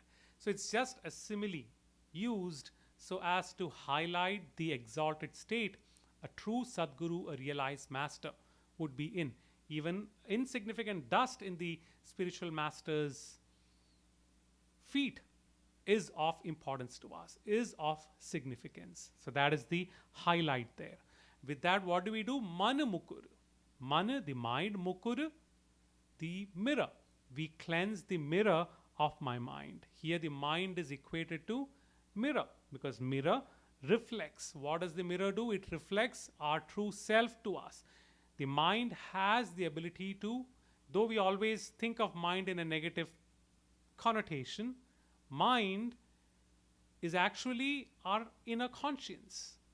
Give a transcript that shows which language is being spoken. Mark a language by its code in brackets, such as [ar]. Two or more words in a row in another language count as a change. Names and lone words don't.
[en] So it's just a simile used so as to highlight the exalted state a true Sadguru, a realized master, would be in. Even insignificant dust in the spiritual master's feet is of importance to us, is of significance. So that is the highlight there. With that, what do we do? [awa] Mana mukur. Mana, [en] the mind, mukur, the mirror. We cleanse the mirror of my mind. Here the mind is equated to mirror, because mirror reflects. What does the mirror do? It reflects our true self to us. The mind has the ability to, though we always think of mind in a negative connotation, mind is actually our inner conscience.